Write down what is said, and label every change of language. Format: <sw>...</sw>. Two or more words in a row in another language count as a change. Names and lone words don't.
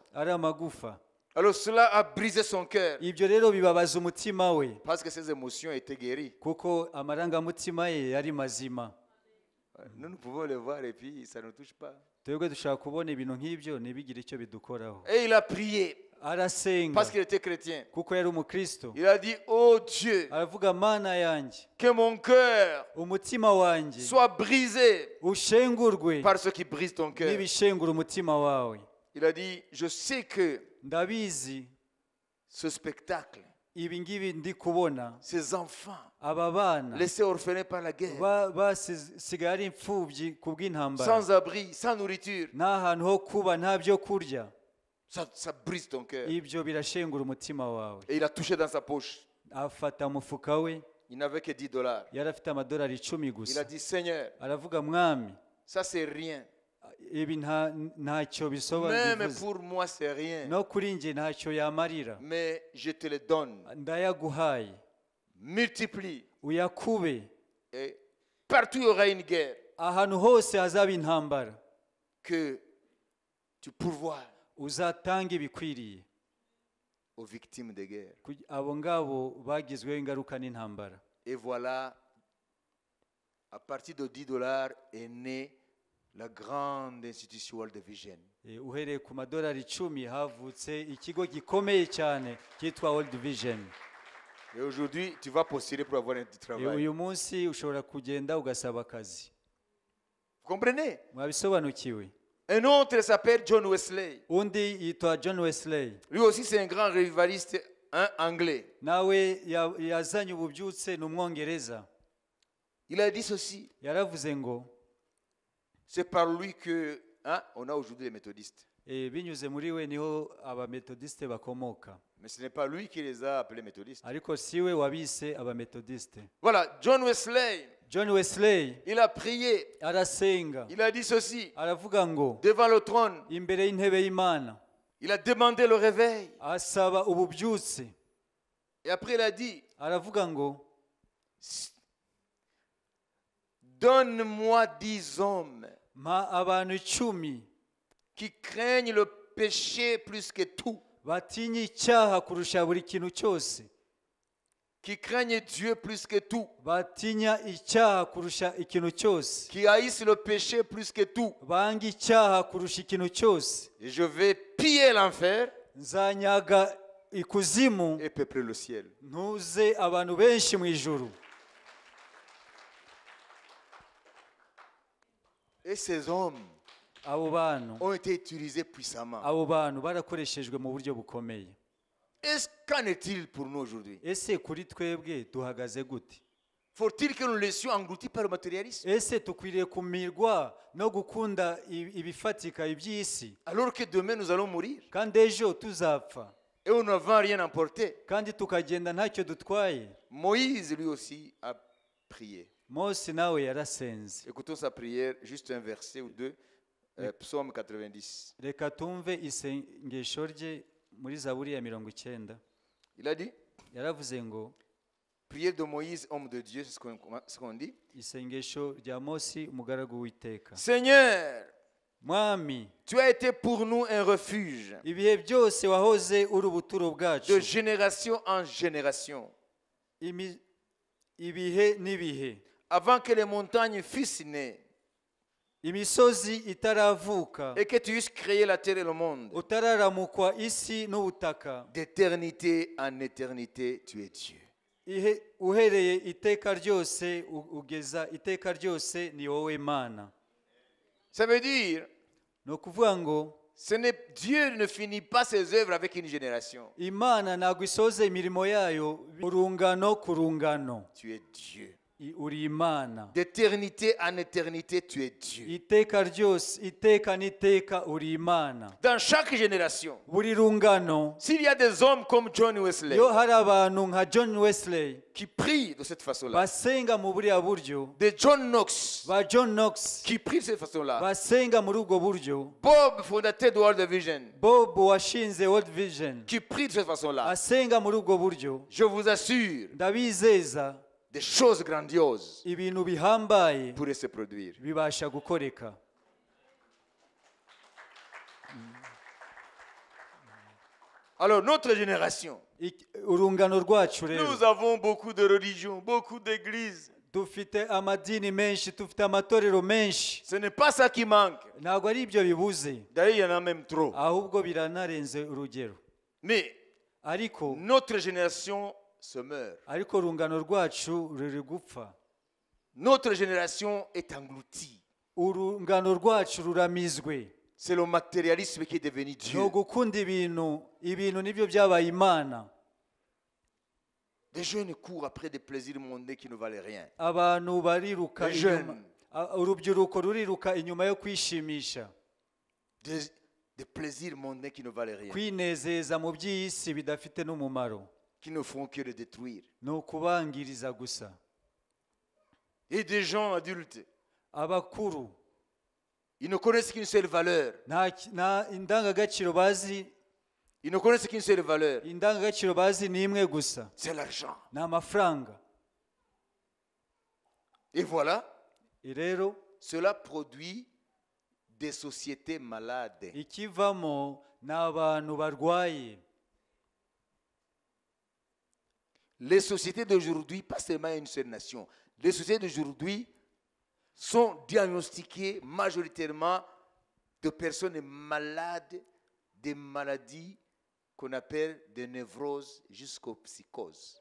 <rw>ari amagufa.</rw> <fr>Alors cela a brisé son cœur.</fr> <rw>Ibyo rero bibabaza umutima we,</rw> <fr>Parce que ses émotions étaient guéries.</fr> <rw>kuko amarangamutima ye yari mazima.</rw> <fr>Nous pouvons le voir et puis ça ne nous touche pas.</fr> <rw>twebwe dushaka kubona ibintu nk'ibyo ntibigire icyo bidukoraho.</rw> <fr>Et il a prié</fr> <rw>Arasenga</rw> <fr>parce qu'il était chrétien.</fr> <rw>kuko yari umukristo,</rw> <fr>Il a dit, oh Dieu,</fr> <rw>aravuga mana yanjye</rw> <fr>que mon cœur</fr> <rw>umutima wanjye</rw> <fr>soit brisé</fr> <rw>ushengurwe</rw> <fr>par ce qui brise ton cœur.</fr> <rw>n'ibishengura umutima wawe.</rw> <fr>Il a dit, je sais que</fr> <rw>ndabizi</rw> <fr>ce spectacle,</fr> <rw>ibi ngibi ndi kubona,</rw> <fr>ces enfants</fr> <rw>aba bana</rw> <fr>laissés orphelins par la guerre,</fr> <rw>basigaye ari imfubyi ku bw'intambara,</rw> <fr>sans abri, sans nourriture,</fr> <rw>nta hantu ho kuba, nta byo kurya,</rw> <fr>ça brise ton cœur.</fr> <rw>ibyo birashengura umutima wawe.</rw> <fr>Et il a touché dans sa poche.</fr> <rw>afata umufuka we,</rw> <fr>Il n'avait que 10 $.</fr> <rw>yari afite amadolari 10</rw> <fr>Il a</fr> <rw>gusa,</rw> <fr>dit, Seigneur,</fr> <rw>aravuga mwami,</rw> <fr>ça c'est rien.</fr> <rw>ibi ntacyo</rw> <fr>Même</fr> <rw>bisobanura,</rw> <fr>pour moi c'est rien.</fr> <rw>no kuri njye ntacyo yamarira,</rw> <fr>Mais je te le donne.</fr> <rw>ndayaguhaye,</rw> <fr>Multiplie.</fr> <rw>uyakube,</rw> <fr>Et partout il y aura une guerre.</fr> <rw>ahantu hose hazaba intambara,</rw> <fr>Que tu pourvoies</fr> <rw>uzatanga ibikwiriye</rw> <fr>aux victimes de guerre.</fr> <rw>abo ngabo bagizweho ingaruka n'intambara.</rw> <fr>Et voilà, à partir de 10 $ est née la grande institution World Vision.</fr> <rw>Uhereye ku madolari 10 havutse ikigo gikomeye cyane cyitwa World Vision.</rw> <fr>Et aujourd'hui, tu vas postuler pour avoir un travail.</fr> <rw>uyu munsi ushobora kugenda ugasaba akazi.</rw> <fr>Vous comprenez?</fr> <rw>Mwabisobanukiwe?</rw> <fr>Un autre s'appelle John Wesley.</fr> <rw>Undi yitwa John Wesley,</rw> <fr>Lui aussi, c'est un grand revivaliste anglais.</fr> <rw>nawe yazanye ububyutse, ni umwongereza.</rw> <fr>Il a dit ceci.</fr> <rw>Yaravuze ngo</rw> <fr>C'est par lui que on a aujourd'hui les méthodistes.</fr> <rw>binyuze muri we niho abametodiste bakomoka,</rw> <fr>Mais ce n'est pas lui qui les a appelés méthodistes.</fr> <rw>ariko siwe wabise abametodiste.</rw> <fr>Voilà, John Wesley,</fr> <rw>John Wesley</rw> <fr>il a prié.</fr> <rw>arasenga,</rw> <fr>Il a dit ceci</fr> <rw>aravuga ngo</rw> <fr>devant le trône.</fr> <rw>imbere y'intebe y'Imana</rw> <fr>Il a demandé le réveil.</fr> <rw>asaba ububyutse.</rw> <fr>Et après, il a dit,</fr> <rw>Aravuga ngo</rw> <fr>donne-moi 10 hommes</fr> <rw>mpa abantu 10</rw> <fr>qui craignent le péché plus que tout,</fr> <rw>batinya icyaha kurusha buri kintu cyose,</rw> <fr>qui craignent Dieu plus que tout,</fr> <rw>batinya icyaha kurusha ikintu cyose,</rw> <fr>qui haïssent le péché plus que tout.</fr> <rw>banga icyaha kurusha ikintu cyose.</rw> <fr>Et je vais piller l'enfer</fr> <rw>Nzanyaga ikuzimu,</rw> <fr>et peupler le ciel.</fr> <rw>ntuze abantu benshi mu ijuru.</rw> <fr>Et ces hommes</fr> <rw>abo bantu</rw> <fr>ont été utilisés puissamment.</fr> <rw>abo bantu barakoreshejwe mu buryo bukomeye.</rw> <fr>Qu'en est-il pour nous aujourd'hui?</fr> <rw>Ese kuri twebwe duhagaze gute?</rw> <fr>Faut-il que nous nous laissions engloutir par le matérialisme?</fr> <rw>Ese tukwiriye kumirwa no gukunda ibifatika iby'isi</rw> <fr>Alors que demain nous allons mourir</fr> <rw>kandi ejo tuzapfa</rw> <fr>et nous n'avons rien emporté.</fr> <rw>kandi tukagenda ntacyo dutwaye?</rw> <fr>Moïse lui aussi a prié.</fr> <rw>Mose nawe yarasenze.</rw> <fr>Écoutons sa prière, juste un verset ou deux, Psaume 90.</fr> <rw>Reka tumve isengesho rye muri Zaburi ya 90.</rw> <fr>Il a dit,</fr> <rw>Yaravuze ngo</rw> <fr>prière de Moïse, homme de Dieu, c'est ce qu'on dit.</fr> <rw>isengesho rya Mose umugaragu w'Iteka.</rw> <fr>Seigneur,</fr> <rw>Mwami,</rw> <fr>tu as été pour nous un refuge</fr> <rw>ibihe byose wahoze uri ubuturo bwacu,</rw> <fr>de génération en génération,</fr> <rw>ibihe n'ibihe,</rw> <fr>avant que les montagnes fussent nées</fr> <rw>imisozi itaravuka,</rw> <fr>et que tu eusses créé la terre et le monde.</fr> <rw>utararamukwa isi n'ubutaka,</rw> <fr>D'éternité en éternité, tu es Dieu.</fr> <rw>uhereye iteka ryose ugeza iteka ryose ni wowe Mana.</rw> <fr>Ça veut dire,</fr> <rw>Ni ukuvuga ngo</rw> <fr>Dieu ne finit pas ses œuvres avec une génération.</fr> <rw>Imana ntabwo isoza imirimo yayo urungano ku rungano.</rw> <fr>Tu es Dieu.</fr> <rw>Uri Imana.</rw> <fr>D'éternité en éternité, tu es Dieu.</fr> <rw>Iteka ryose, iteka n'iteka uri Imana.</rw> <fr>Dans chaque génération,</fr> <rw>Buri rungano,</rw> <fr>s'il y a des hommes comme John Wesley</fr> <rw>iyo hari abantu nka John Wesley</rw> <fr>qui prient de cette façon-là,</fr> <rw>basenga mu buriya buryo,</rw> <fr>de John Knox</fr> <rw>ba John Knox</rw> <fr>qui prient de cette façon-là,</fr> <rw>basenga muri ubwo buryo,</rw> <fr>Bob, fondateur de World Vision,</fr> <rw>Bob washinze World Vision</rw> <fr>qui prie de cette façon-là,</fr> <rw>asenga muri ubwo buryo,</rw> <fr>je vous assure,</fr> <rw>ndabizeza</rw> <fr>des choses grandioses</fr> <rw>ibintu bihambaye</rw> <fr>pourraient se produire.</fr> <rw>bibasha gukoreka.</rw> <fr>Alors, notre génération,</fr> <rw>Urungano rwacu rero,</rw> <fr>nous avons beaucoup de religions, beaucoup d'églises.</fr> <rw>dufite amadini menshi, dufite amatorero menshi,</rw> <fr>Ce n'est pas ça qui manque.</fr> <rw>ntabwo ari ibyo bibuze,</rw> <fr>D'ailleurs, il y en a même trop.</fr> <rw>ahubwo biranarenze urugero.</rw> <fr>Mais</fr> <rw>Ariko</rw> <fr>notre génération se meurt.</fr> <rw>urungano rwacu ruri gupfa.</rw> <fr>Notre génération est engloutie.</fr> <rw>Urungano rwacu ruramizwe.</rw> <fr>C'est le matérialisme qui est devenu</fr> <rw>Ni</rw> <fr>Dieu.</fr> <rw>ugukunda ibintu nibyo byabaye Imana.</rw> <fr>Des jeunes courent après des plaisirs mondains qui ne valent rien.</fr> <rw>Abantu bariruka</rw> <fr>Les</fr> <rw>inyuma,</rw> <fr>jeunes.</fr> <rw>urubyiruko ruriruka inyuma yo kwishimisha,</rw> <fr>Des plaisirs mondains qui ne valent rien.</fr> <rw>kwinezeza mu by'isi bidafite n'umumaro,</rw> <fr>Qui ne font que le détruire.</fr> <rw>ni ukubangiriza gusa.</rw> <fr>Et des gens adultes,</fr> <rw>Abakuru</rw> <fr>ils ne connaissent qu'une seule valeur.</fr> <rw>nta indangagaciro bazi,</rw> <fr>Ils ne connaissent qu'une seule valeur.</fr> <rw>indangagaciro bazi ni imwe gusa,</rw> <fr>C'est l'argent.</fr> <rw>ni amafaranga.</rw> <fr>Et voilà,</fr> <rw>Rero</rw> <fr>cela produit des sociétés malades.</fr> <rw>ikivamo ni abantu barwaye.</rw> <fr>Les sociétés d'aujourd'hui, pas seulement une seule nation, les sociétés d'aujourd'hui sont diagnostiquées majoritairement de personnes malades, des maladies qu'on appelle des névroses jusqu'aux psychoses.</fr>